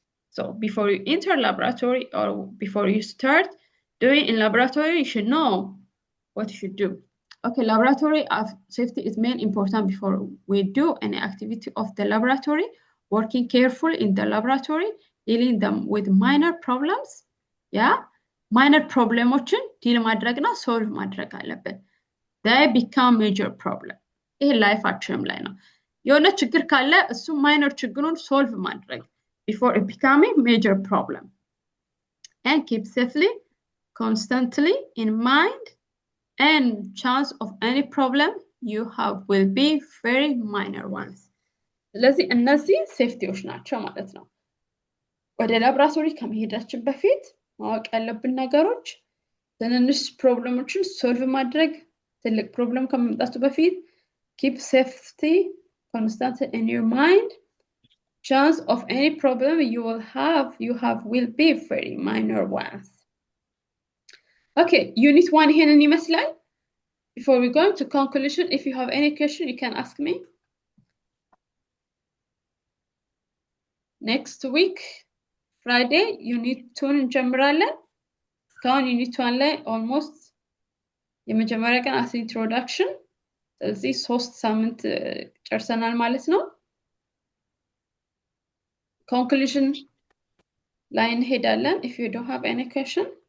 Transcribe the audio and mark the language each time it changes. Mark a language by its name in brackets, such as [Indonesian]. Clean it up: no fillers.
[English] So before you enter laboratory or before you start doing in laboratory, you should know what you should do. Okay, laboratory safety is mainly important before we do any activity of the laboratory, working carefully in the laboratory, dealing them with minor problems. [Amharic] Yeah, minor problemዎችን ዲል ማድረግና ሶልቭ ማድረግ አለብን. [English] They become major problem. [Amharic] ይሄ ላይፋችንም ላይ ነው። የሆነ ችግር ካለ እሱ ማይነር ችግሩን ሶልቭ ማድረግ [English] before it becoming major problem. And keep safely constantly in mind, and chance of any problem you have will be very minor ones. [Amharic] ስለዚህ እነዚህ ሴፍቲዎች ናቸው ማለት ነው። ወደ ላብራቶሪ ከመሄዳችን በፊት ማወቅ ያለብን ነገሮች ትንንሽ ፕሮብሌሞችን ሶልቭ ማድረግ ትልቅ ፕሮብሌም ከመምጣቱ በፊት [English] keep safety constant in your mind, chance of any problem you have will be very minor ones. Okay, unit 1 [Amharic] ይሄንን ይመስላል. [English] Before we go into conclusion, if you have any question you can ask me. Next week Friday [Amharic] unit 2 እንጀምራለን። እስካሁን unit 1 ላይ almost የመጀመሪያ ቀን as introduction ስለዚህ 3 ሳምንት ጨርሰናል ማለት ነው። conclusion ላይ እንሄዳለን [English] if you don't have any question.